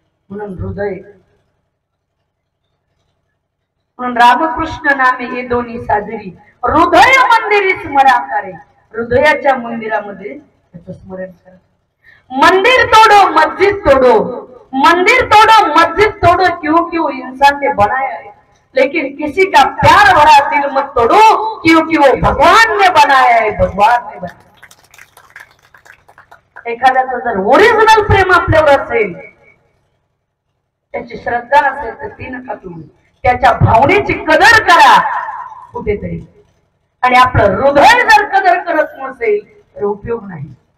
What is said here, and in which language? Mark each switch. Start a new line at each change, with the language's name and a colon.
Marathi: म्हणून हृदय, म्हणून रामकृष्ण नामे हे दोन्ही साजरी, हृदय मंदिरी स्मराकारे. हृदयाच्या मंदिरामध्ये त्याचं स्मरण करा.
Hindi: मंदिर तोडो मस्जिद तोडो, मंदिर तोड़ो मस्जिद तोड़ो, क्यों इंसान ने बनाया है, लेकिन किसी का प्यार भरा दिल मत तोड़ो, क्योंकि वो भगवान ने बनाया है, भगवान ने बनाया.
Marathi: एखाद्याचं जर ओरिजिनल प्रेम आपल्यावर असेल, त्याची श्रद्धा असेल तर ती नका तुम्ही, त्याच्या भावनेची कदर करा कुठेतरी. आणि आपलं हृदय जर कदर करत नसेल तर उपयोग नाही.